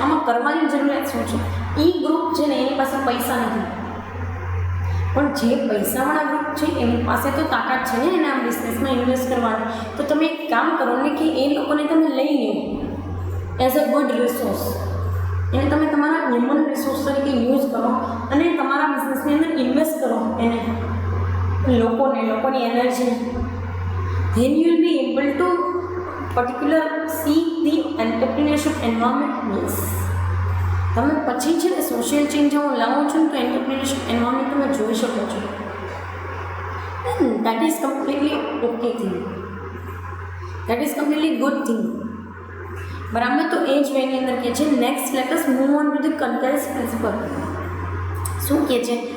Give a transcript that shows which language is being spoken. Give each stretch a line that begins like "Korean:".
Gujarati: આમાં કરવાની જરૂરિયાત શું છે? એ ગ્રુપ છે ને એની પાસે પૈસા નથી, પણ જે પૈસાવાળા ગ્રુપ છે એની પાસે તો તાકાત છે ને એના બિઝનેસમાં ઇન્વેસ્ટ કરવાની. તો તમે એક કામ કરો ને કે એ લોકોને તમે લઈ લો
English: as a good resource,
Gujarati: એને તમે તમારા હ્યુમન રિસોર્સ તરીકે યુઝ કરો અને તમારા બિઝનેસની અંદર ઇન્વેસ્ટ કરો એને, લોકોની energy.
English: then you will be able to particular see the entrepreneurship environment.
Gujarati: yes, તમે પછી છે ને સોશિયલ ચેન્જ હું લાવું છું તો એન્ટરપ્રિન્યોરશિપ એન્વાયરમેન્ટ તમે જોઈ શકો છો.
English: That is completely okay thing, that is completely good thing, બરાબર.
Gujarati: તો એ જ વેની અંદર કહે છે
English: Next let us move on to the kankels principle.
Gujarati: શું કહે છે?